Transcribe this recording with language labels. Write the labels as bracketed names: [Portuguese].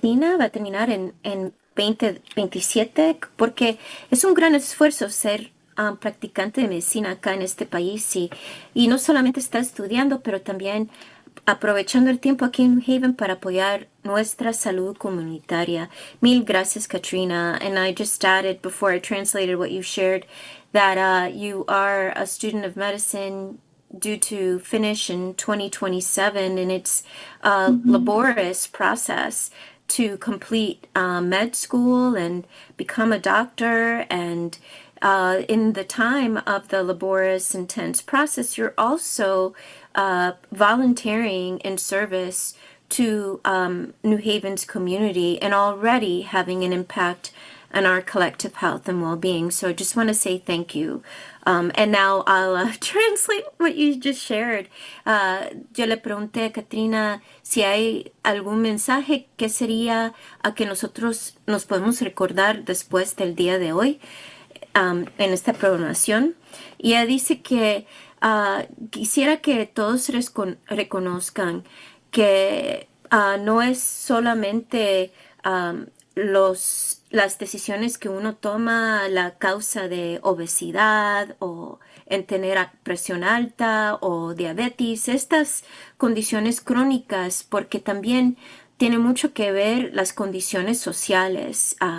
[Spanish] Nina va a terminar en 2027 porque es un gran esfuerzo ser practicante de medicina acá en este país y no solamente está estudiando, pero también aprovechando el tiempo aquí en New Haven para apoyar nuestra salud comunitaria. Mil gracias, Katrina. [English] And I just added, before I translated what you shared, that you are a student of medicine due to finish in 2027, and it's a laborious process to complete med school and become a doctor. And in the time of the laborious, intense process, you're also volunteering in service to New Haven's community and already having an impact on our collective health and well-being. So I just want to say thank you. And now I'll translate what you just shared. [Spanish] Yo le pregunté a Katrina si hay algún mensaje que sería a que nosotros nos podemos recordar después del día de hoy en esta programación. Y ella dice que quisiera que todos reconozcan que no es solamente las decisiones que uno toma, la causa de obesidad o en tener presión alta o diabetes, estas condiciones crónicas, porque también tiene mucho que ver las condiciones sociales.